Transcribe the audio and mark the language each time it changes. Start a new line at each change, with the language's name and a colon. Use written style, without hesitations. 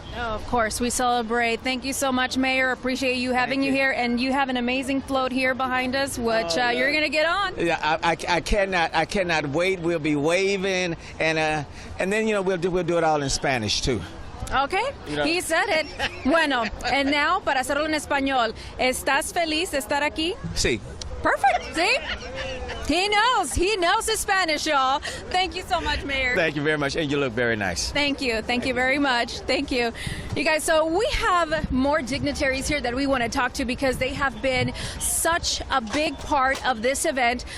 English: Oh, of course, we celebrate. Thank you so much, Mayor. Appreciate you having you here, and you have an amazing float here behind us, which you're going to get on. Yeah, I cannot wait. We'll be waving, and then you know we'll do it all in Spanish too. Okay, you know. He said it.
Spanish: Bueno,
English: and now
Spanish: para hacerlo en español, ¿estás feliz de estar aquí? Sí.
English: Perfect. See? He knows his Spanish, y'all. Thank you so much, Mayor. Thank you very much, and you look very nice. Thank you very much. Thank you. You guys, so we have more dignitaries here that we want to talk to because they have been such a big part of this event.